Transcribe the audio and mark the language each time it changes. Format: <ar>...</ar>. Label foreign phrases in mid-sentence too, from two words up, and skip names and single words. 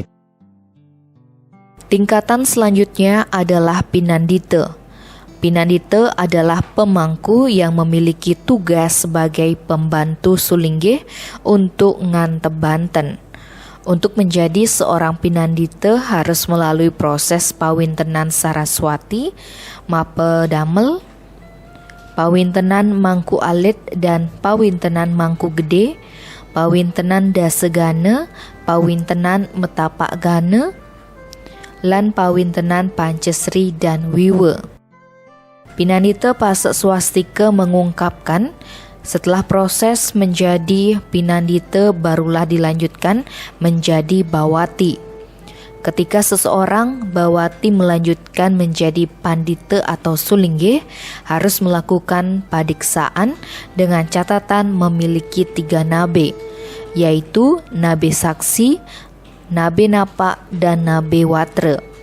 <id>tingkatan selanjutnya adalah Pinandita. Pinandita adalah pemangku yang memiliki tugas sebagai pembantu sulinggih untuk ngantep banten. Untuk menjadi seorang pinandita harus melalui proses pawintenan Saraswati, mapedamel, pawintenan mangku alit dan pawintenan mangku gede, pawintenan dasegana, pawintenan metapak gana, lan pawintenan pancesri dan wiwa. Pinandita Pasek Swastika mengungkapkan, setelah proses menjadi pinandita barulah dilanjutkan menjadi bawati. Ketika seseorang bawati melanjutkan menjadi pandita atau sulinggih, harus melakukan padiksaan dengan catatan memiliki 3 nabe, yaitu nabe saksi, nabe napak, dan nabe watra.</id>